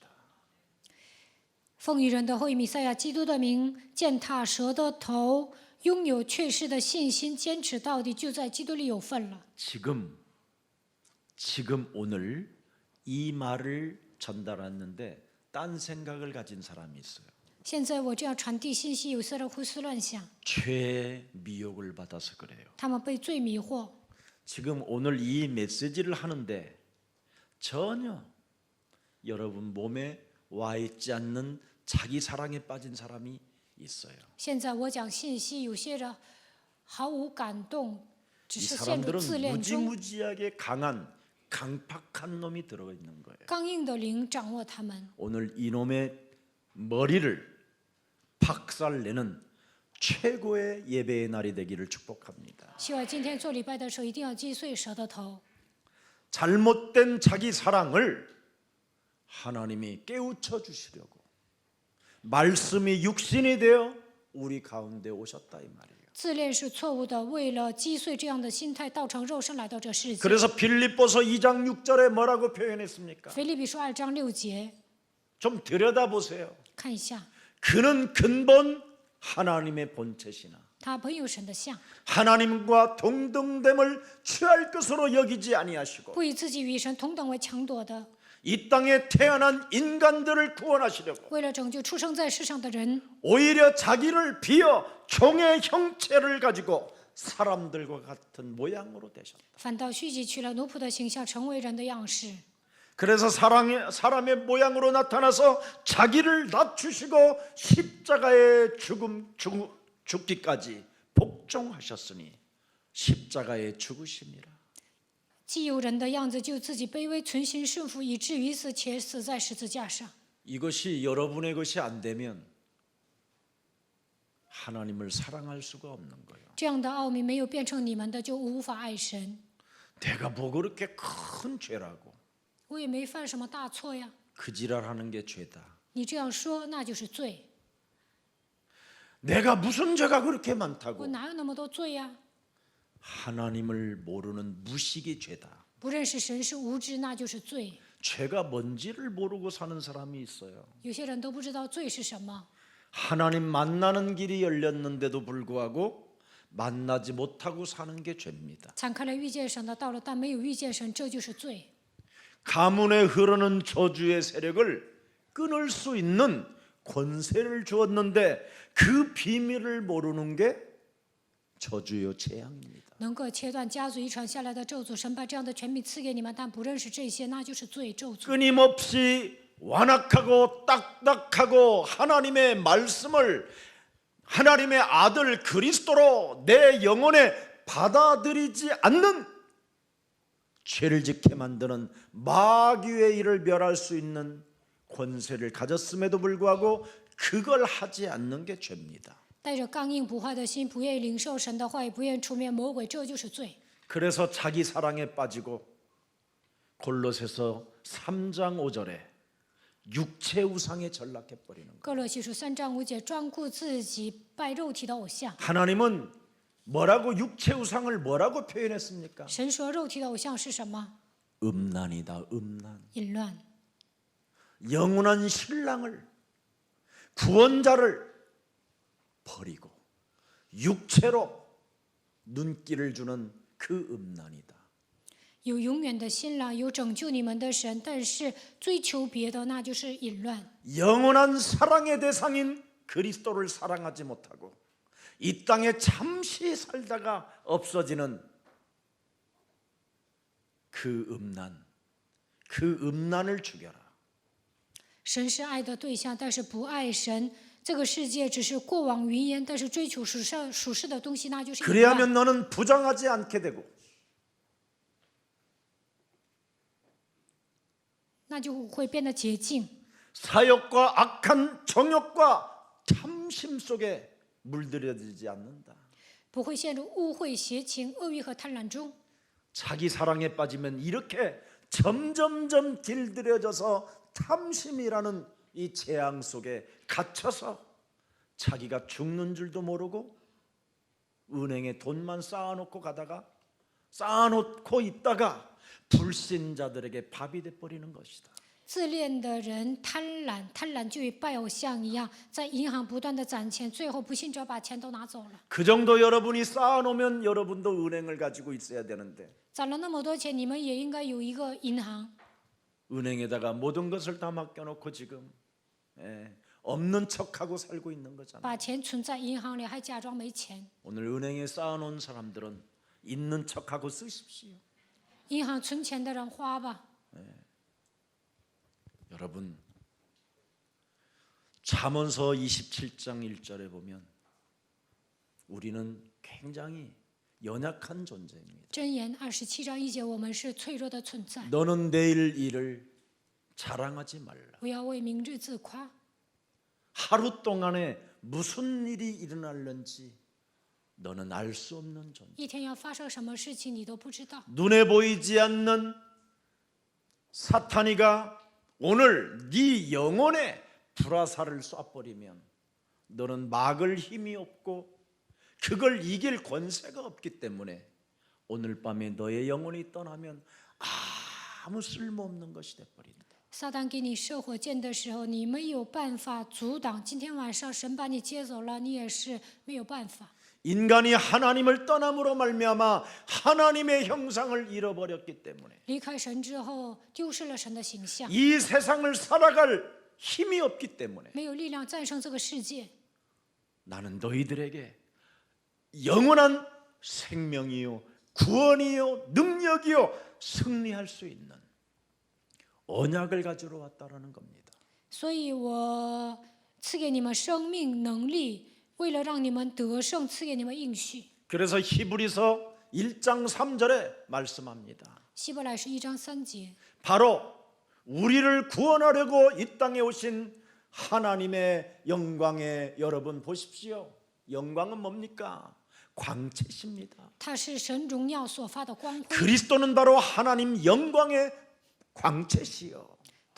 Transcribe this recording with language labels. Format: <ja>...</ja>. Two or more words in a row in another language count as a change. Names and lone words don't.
<zh>奉与人的后裔弥赛亚基督的名，践踏蛇的头，拥有确实的信心，坚持到底，就在基督里有份了。</zh> <ko>지금 오늘 이 말을 전달했는데 딴 생각을 가진 사람이 있어요.</ko> <zh>现在我这样传递信息，有些人胡思乱想，</zh> <ko>죄의 미혹을 받아서 그래요.</ko> <zh>他们被罪迷惑。</zh> <ko>지금 오늘 이 메시지를 하는데 전혀 여러분 몸에 와 있지 않는 자기 사랑에 빠진 사람이 있어요.</ko> <zh>现在我讲信息，有些人毫无感动，只</zh> <ko>이</ko> <zh>是陷入</zh> <ko>사람들은</ko> <zh>自恋中，</zh> <ko>무지무지하게 강팍한 놈이 들어 있는 거예요.</ko> <zh>刚硬的灵掌握他们。</zh> <ko>오늘 이놈의 머리를 박살내는 최고의 예배의 날이 되기를 축복합니다.</ko> <zh>希望今天做礼拜的时候，一定要击碎蛇的头。</zh> <ko>잘못된 자기 사랑을 하나님이 깨우쳐 주시려고 말씀이 육신이 되어 우리 가운데 오셨다 이 말이에요.</ko> <zh>自恋是错误的，为了击碎这样的心态，道成肉身来到这世界。</zh> <ko>그래서 빌립보서 2장 6절에 뭐라고 표현했습니까?</ko> <zh>腓立比书2章6节，</zh> <ko>좀 들여다보세요.</ko> <zh>看一下，</zh> <ko>그는 근본 하나님의 본체시나</ko> <zh>他本有神的像，</zh> <ko>하나님과 동등됨을 취할 것으로 여기지 아니하시고</ko> <zh>不以自己与神同等为强夺的，</zh> <ko>이 땅에 태어난 인간들을 구원하시려고</ko> <zh>为了拯救出生在世上的人，</zh> <ko>오히려 자기를 비어 종의 형체를 가지고 사람들과 같은 모양으로 되셨다.</ko> <zh>反倒虚己取了奴仆的形象，成为人的样式。</zh> <ko>그래서 사람의 모양으로 나타나서 자기를 낮추시고 십자가의 죽기까지 복종하셨으니 십자가의 죽으심이라.</ko> <zh>既有人的样子，就自己卑微存心顺服，以至于死，且死在十字架上。</zh> <ko>이것이 여러분의 것이 안 되면 하나님을 사랑할 수가 없는 거예요.</ko> <zh>这样的奥秘没有变成你们的，就无法爱神。</zh> <ko>내가 뭐 그렇게 큰 죄라고</ko> <zh>我也没犯什么大错呀，</zh> <ko>그 지랄하는 게 죄다.</ko> <zh>你这样说那就是罪。</zh> <ko>내가 무슨 죄가 그렇게</ko> <zh>我</zh> <ko>많다고?</ko> <zh>哪有那么多罪呀、</zh> <ko>하나님을 모르는 무식이 죄다.</ko> <zh>不认识神是无知，那就是罪。</zh> <ko>죄가 뭔지를 모르고 사는 사람이 있어요.</ko> <zh>有些人都不知道罪是什么，</zh> <ko>하나님 만나는 길이 열렸는데도 불구하고 만나지 못하고 사는 게 죄입니다.</ko> <zh>敞开了遇见神的道路，但没有遇见神，这就是罪。</zh> <ko>가문에 흐르는 저주의 세력을 끊을 수 있는 권세를 주었는데 그 비밀을 모르는 게 저주요 재앙입니다.</ko> <zh>能够切断家族遗传下来的咒诅，神把这样的权柄赐给你们，但不认识这些，那就是罪咒诅。</zh> <ko>끊임없이 완악하고 딱딱하고 하나님의 말씀을 하나님의 아들 그리스도로 내 영혼에 받아들이지 않는 죄를 짓게 만드는 마귀의 일을 멸할 수 있는 권세를 가졌음에도 불구하고 그걸 하지 않는 게 죄입니다.</ko> <zh>带着刚硬不坏的心，不愿意领受神的话语，不愿意出面魔鬼，这就是罪。</zh> <ko>그래서 자기 사랑에 빠지고 골로새서 3장 5절에 육체 우상에 전락해 버리는 거예요.</ko> <zh>哥罗西书3章5节，专顾自己拜肉体的偶像。</zh> <ko>하나님은 뭐라고 육체 우상을 뭐라고 표현했습니까?</ko> <zh>神说肉体的偶像是什么？</zh> <ko>음란이다. 음란.</ko> <zh>淫乱。</zh> <ko>영원한 신랑을 구원자를 버리고 육체로 눈길을 주는 그 음란이다.</ko> <zh>有永远的新郎，有拯救你们的神，但是追求别的，那就是淫乱。</zh> <ko>영원한 사랑의 대상인 그리스도를 사랑하지 못하고 이 땅에 잠시 살다가 없어지는 그 음란을 죽여라.</ko> <zh>神是爱的对象，但是不爱神。这个世界只是过往云烟，但是追求属世的东西，那就是淫</zh> <ko>그래야면</ko> <zh>乱。</zh> <ko>너는 부정하지 않게 되고</ko> <zh>那就会变得洁净。</zh> <ko>사욕과 악한 정욕과 탐심 속에 물들여지지 않는다.</ko> <zh>不会陷入污秽、邪情、恶欲和贪婪中。</zh> <ko>자기 사랑에 빠지면 이렇게 점점점 길들여져서 탐심이라는 이 재앙 속에 갇혀서 자기가 죽는 줄도 모르고 은행에 돈만 쌓아놓고 가다가 쌓아놓고 있다가 불신자들에게 밥이 돼버리는 것이다.</ko> <zh>自恋的人贪婪，贪婪就与拜偶像一样，在银行不断的攒钱，最后不信者把钱都拿走了。</zh> <ko>그 정도 여러분이 쌓아놓으면 여러분도 은행을 가지고 있어야 되는데</ko> <zh>攒了那么多钱，你们也应该有一个银行。</zh> <ko>은행에다가 모든 것을 다 맡겨놓고 지금 없는 척하고 살고 있는 거잖아요.</ko> <zh>把钱存在银行里，还假装没钱。</zh> <ko>오늘 은행에 쌓아놓은 사람들은 있는 척하고 쓰십시오.</ko> <zh>银行存钱的人花吧。</zh> <ko>여러분 잠언서 27장 1절에 보면 우리는 굉장히 연약한 존재입니다.</ko> <zh>箴言27章1节，我们是脆弱的存在，</zh> <ko>너는 내일 일을 자랑하지 말라.</ko> <zh>不要为明日自夸。</zh> <ko>하루 동안에 무슨 일이 일어날는지 너는 알 수 없는 존재.</ko> <zh>一天要发生什么事情，你都不知道。</zh> <ko>눈에 보이지 않는 사탄이가 오늘 네 영혼에 불화살을 쏴버리면 너는 막을 힘이 없고 그걸 이길 권세가 없기 때문에 오늘 밤에 너의 영혼이 떠나면 아무 쓸모없는 것이 돼버린다.</ko> <zh>撒旦给你射火箭的时候，你没有办法阻挡。今天晚上神把你接走了，你也是没有办法。</zh> <ko>인간이 하나님을 떠남으로 말미암아 하나님의 형상을 잃어버렸기 때문에</ko> <zh>离开神之后，丢失了神的形象，</zh> <ko>이 세상을 살아갈 힘이 없기 때문에</ko> <zh>没有力量战胜这个世界。</zh> <ko>나는 너희들에게 영원한 생명이요 구원이요 능력이요 승리할 수 있는 언약을 가지러 왔다라는 겁니다.</ko> <zh>所以我赐给你们生命能力，为了让你们得胜，赐给你们应许。</zh> <ko>그래서 히브리서 1장 3절에 말씀합니다.</ko> <zh>希伯来书1章3节，</zh> <ko>바로 우리를 구원하려고 이 땅에 오신 하나님의 영광에 여러분 보십시오. 영광은 뭡니까? 광채십니다.</ko> <zh>它是神荣耀所发的光辉，</zh> <ko>그리스도는 바로 하나님 영광의 광채시요.</ko>